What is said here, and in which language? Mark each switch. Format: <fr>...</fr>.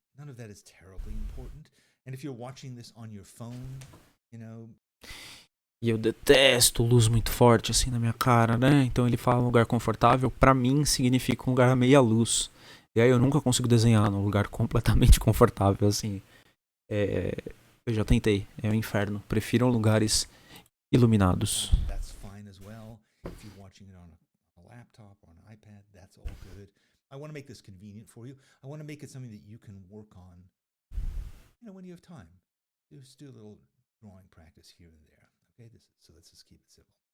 <en>None of that is terribly important. And if you're watching this on your phone,</en> <pt>E eu detesto luz muito forte assim na minha cara, né? Então ele fala um lugar confortável, pra mim significa um lugar a meia luz. E aí eu nunca consigo desenhar num lugar completamente confortável, assim. Eu já tentei, é um inferno. Prefiro lugares iluminados.</pt> <en>That's fine as well. If you're watching it on a laptop or an iPad, that's all good. I want to make this convenient for you. I want to make it something that you can work on, when you have time. Just do a little drawing practice here and there. Okay, so let's just keep it simple.</en>